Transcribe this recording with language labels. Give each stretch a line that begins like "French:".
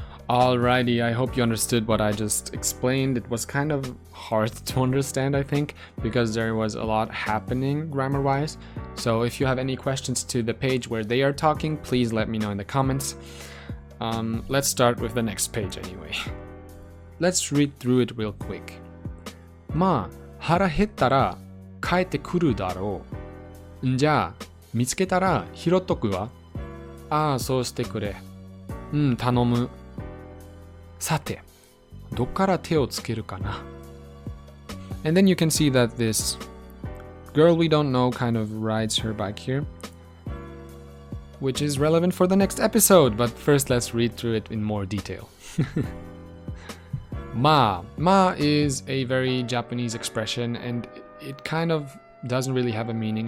English: Alrighty, I hope you understood what I just explained. It was kind of hard to understand, I think, because there was a lot happening grammar-wise. So if you have any questions to the page where they are talking, please let me know in the comments. Let's start with the next page anyway. Let's read through it real quick.
Japanese: まあ、腹減ったら帰ってくるだろう。んじゃあ、見つけたら拾っとくわ。ああ、そうしてくれ。頼む。さて、どっから手をつけるかな。
English: And then you can see that this girl we don't know kind of rides her bike here, which is relevant for the next episode, but first let's read through it in more detail. Ma. Ma is a very Japanese expression, and it kind of doesn't really have a meaning.